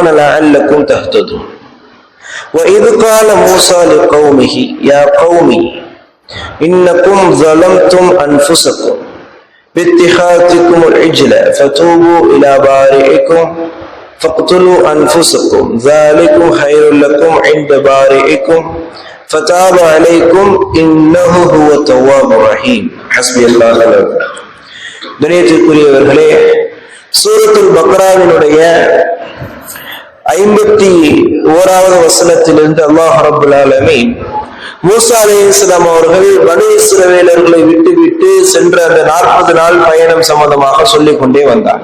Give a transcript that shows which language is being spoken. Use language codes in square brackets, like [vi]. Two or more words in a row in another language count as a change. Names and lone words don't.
[ar] لعلكم تهتدون وإذ قال موسى لقومه يا قوم إنكم ظلمتم أنفسكم باتخاذكم العجل فتوبوا إلى بارئكم فاقتلوا أنفسكم ذلكم خير لكم عند بارئكم فتاب عليكم إنه هو التواب الرحيم حسبي الله ونعم الوكيل. [ta] கண்ணியத்திற்குரியவர்களே, சூரத்துல் பக்ராவினுடைய 51வது வசனத்திலிருந்து அல்லாஹ் [ar] رب العالمين [ta] மூசா அலைஹிஸ்ஸலாம் அவர்கள் பனு இஸ்ரவேலர்களை விட்டு சென்ற அந்த 40 நாள் பயணம் சம்பந்தமாக சொல்லிக் கொண்டே வந்தார்.